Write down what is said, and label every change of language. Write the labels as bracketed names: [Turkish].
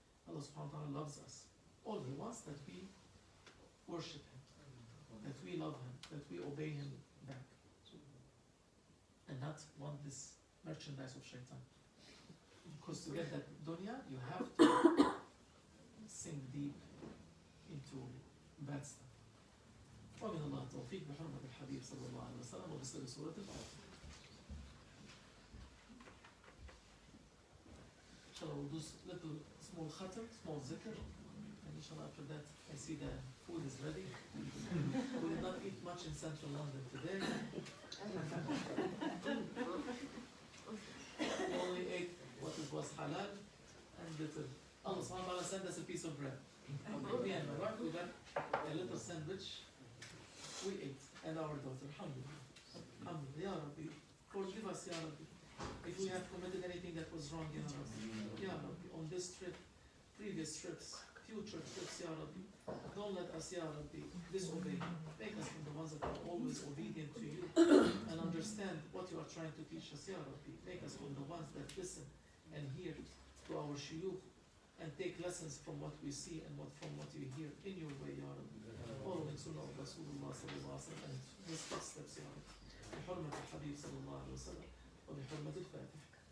[English] Allah [Arabic] subhanahu wa ta'ala [English] loves us. All He wants that we worship Him, that we love Him, that we obey Him back, and not want this merchandise of shaitan. Because to get that dunya, you have to sink deep into bad stuff. [Arabic] ومن الله التوفيق بحرمة الحبيب صلى الله عليه وسلم وبسر سورة الفاتحة. [English] Inshallah, we'll do little small khatam, small zikr, and inshallah after that I see the food is ready. We did not eat much in central London today. We only ate what was halal and little. Allah [Arabic] subhanahu wa ta'ala [English] sent us a piece of bread. Me and my wife, we got a little sandwich. We ate, and our daughter. Alhamdulillah. Alhamdulillah. Ya Rabbi, forgive us, Ya Rabbi. If we have committed anything that was wrong, Ya Rabbi. Ya Rabbi, on this trip, previous trips, future trips, Ya Rabbi, don't let us, Ya Rabbi, disobey. Make us from the ones that are always obedient to you and understand what you are trying to teach us, Ya Rabbi. Make us from the ones that listen and hear to our shuyukh and take lessons from what we see and from what you hear in your way, Ya Rabbi. Following Sunnah of Rasulullah [Arabic] sallallahu alaihi wasallam [English] and his footsteps, Ya Rabbi. [Arabic] بحرمة الحبيب صلى الله عليه وسلم وبحرمة الفاتحة.